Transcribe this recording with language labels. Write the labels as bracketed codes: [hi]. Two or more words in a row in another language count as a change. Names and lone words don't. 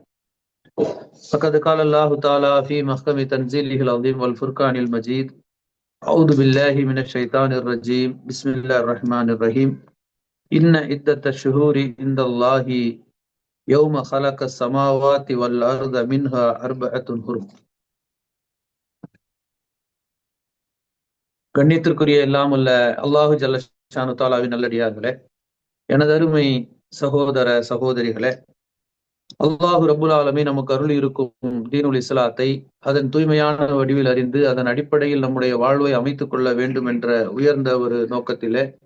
[ar] فقد قال الله تعالى في محكم تنزيله العظيم والفرقان المجيد: أعوذ بالله من الشيطان الرجيم بسم الله الرحمن الرحيم إن عدة الشهور عند الله يوم خلق السماوات والأرض منها أربعة حرم. [ta] கண்ணியத்திற்குரிய எல்லாம் உள்ள [ar] الله جل شأنه تعالى [ta] நல்லடியார்களே, எனது அருமை சகோதர சகோதரிகளே, [ar] الله رب العالمين [ta] நமக்கு அருள் இருக்கும் [ar] دين الإسلام [ta] அதன் தூய்மையான வடிவில் அறிந்து அதன் அடிப்படையில் நம்முடைய வாழ்வை அமைத்துக் கொள்ள வேண்டும் என்ற உயர்ந்த ஒரு நோக்கத்திலே